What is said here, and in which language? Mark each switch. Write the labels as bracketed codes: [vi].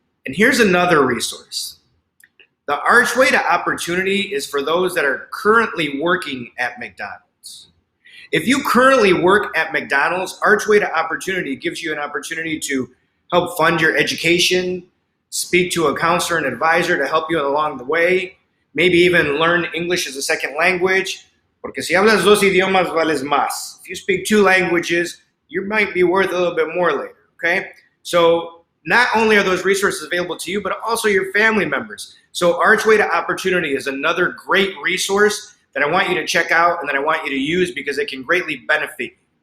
[en] And here's another resource. The Archway to Opportunity is for those that are currently working at McDonald's. If you currently work at McDonald's, Archway to Opportunity gives you an opportunity to help fund your education, speak to a counselor and advisor to help you along the way, maybe even learn English as a second language. [es] Porque si hablas dos idiomas, vales más. [en] If you speak 2 languages, you might be worth a little bit more later, okay? So not only are those resources available to you, but also your family members. So Archway to Opportunity is another great resource that I want you to check out and that I want you to use, because it can greatly benefit you.